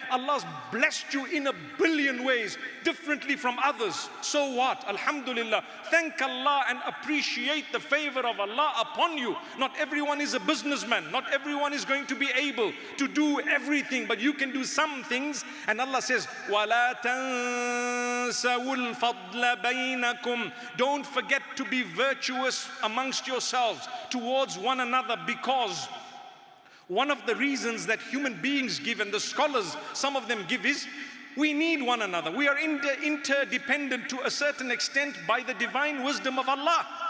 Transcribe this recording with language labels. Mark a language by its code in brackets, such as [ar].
[en] Allah's blessed you in a billion ways, differently from others. So what? Alhamdulillah. Thank Allah and appreciate the favor of Allah upon you. Not everyone is a businessman. Not everyone is going to be able to do everything, but you can do some things. And Allah says, [ar] وَلَا تَنْسَوُا الْفَضْلَ بَيْنَكُمْ. [en] Don't forget to be virtuous amongst yourselves towards one another, because one of the reasons that human beings give, and the scholars, some of them give, is we need one another. We are interdependent to a certain extent by the divine wisdom of Allah.